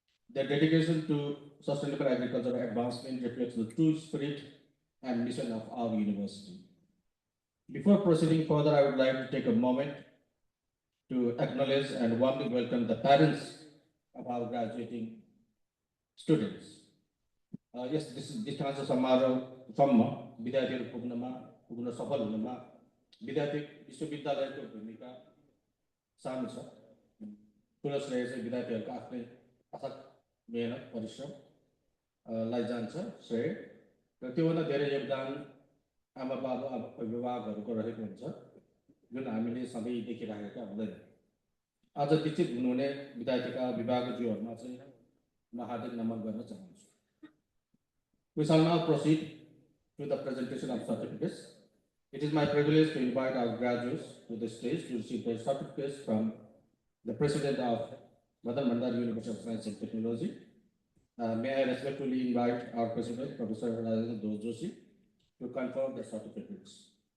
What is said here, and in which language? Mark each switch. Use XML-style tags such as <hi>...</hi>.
<en>Their dedication to sustainable agricultural advancement reflects the true spirit and mission of our university. Before proceeding further, I would like to take a moment to acknowledge and warmly welcome the parents of our graduating students. Yes, this</en> <ne>दीक्षान्त समारोहसम्म विद्यार्थीहरू पुग्न सफल हुनमा विद्यार्थी विश्वविद्यालयको भूमिका सानो छ। ठुलो श्रेय चाहिँ विद्यार्थीहरूको आफ्नै अथक मेहनत परिश्रम लाई जान्छ श्रेय र त्योभन्दा धेरै योगदान आमा बाबु अभिभावकहरूको रहेको हुन्छ जुन हामीले सधैँ देखिरहेका हुँदैन। आज दीक्षित हुनुहुने विद्यार्थीका अभिभावकज्यूहरूमा चाहिँ म हार्दिक नमन गर्न चाहन्छु।</ne> <en>We shall now proceed to the presentation of certificates. It is my privilege to invite our graduates to the stage to receive their certificates from the President of Madan University of Science and Technology. May I respectfully invite our President, Professor Joshi, to confer the certificates.</en>